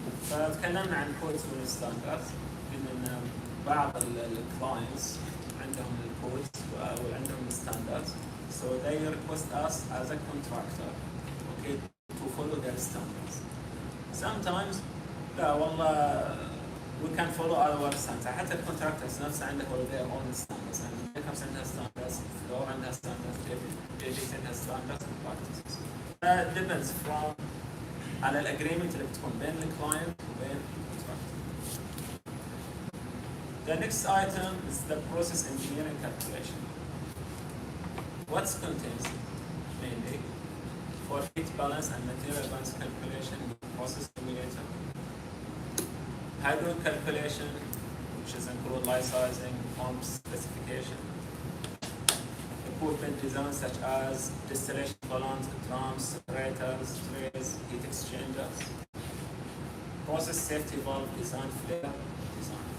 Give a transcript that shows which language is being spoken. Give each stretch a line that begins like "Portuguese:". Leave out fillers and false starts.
Arabic: فتكلمنا عن كودز والستاندردز ان بعض الكلاينتس عندهم الكودز وعندهم الستاندردز
English: so they request us as a contractor okay to follow their standards. Sometimes
Arabic: لا والله
English: we can follow our standards.
Arabic: حتى الكونتراكتورز نفسه عنده
English: their own standards. يعني Jacobs عندها standards, Fluor عندها standards, JGC عندها standards and practices. Depends from
Arabic: على الاجريمنت اللي بتكون بين الكلاينت وبين الكونتراكتور.
English: The next item is the process engineering calculation. What contains mainly for heat balance and material balance calculation with process simulator, hydraulic calculation, which is include light sizing, pump specification, equipment design such as distillation columns, drums, separators, trays, heat exchangers, process safety valve design, flare design.